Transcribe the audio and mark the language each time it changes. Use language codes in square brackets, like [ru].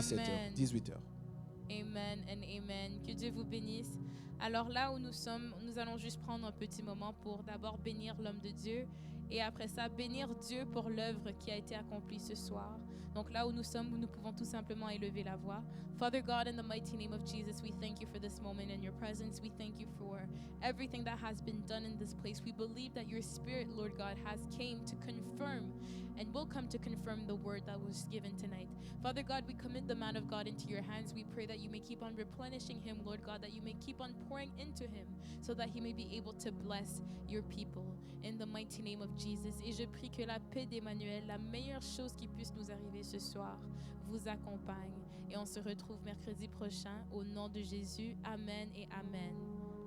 [fr] 17h, 18h. [en] Amen and amen. [fr] Que Dieu vous bénisse. Alors là où nous sommes, nous allons juste prendre un petit moment pour d'abord bénir l'homme de Dieu et après ça bénir Dieu pour l'œuvre qui a été accomplie ce soir. Donc là où nous sommes, nous pouvons tout simplement élever la voix. [en] Father God, in the mighty name of Jesus, we thank you for this moment in your presence. We thank you for everything that has been done in this place. We believe that your Spirit, Lord God, has came to confirm and will come to confirm the word that was given tonight. Father God, we commit the man of God into your hands. We pray that you may keep on replenishing him, Lord God, that you may keep on pouring into him so that he may be able to bless your people in the mighty name of Jesus. [fr] Et je prie que la paix d'Emmanuel, la meilleure chose qui puisse nous arriver ce soir, vous accompagne. Et on se retrouve mercredi prochain au nom de Jésus. Amen et amen.